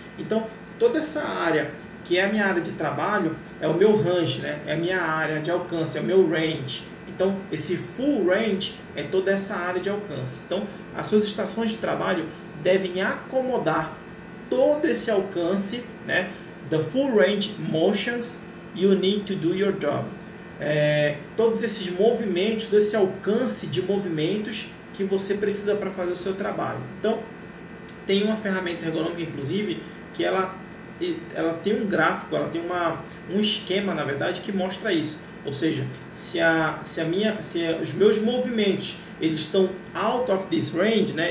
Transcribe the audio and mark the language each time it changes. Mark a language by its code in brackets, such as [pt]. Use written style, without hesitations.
[pt] Então, toda essa área que é a minha área de trabalho é o meu range, né? É a minha área de alcance, é o meu range. Então, esse full range é toda essa área de alcance. Então, as suas estações de trabalho devem acomodar todo esse alcance, né? [en] The full range motions you need to do your job. [pt] Todos esses movimentos, todo esse alcance de movimentos que você precisa para fazer o seu trabalho. Então, tem uma ferramenta ergonômica, inclusive, que ela tem um gráfico, ela tem um esquema, na verdade, que mostra isso. Ou seja, se os meus movimentos eles estão [en] out of this range, [pt] né?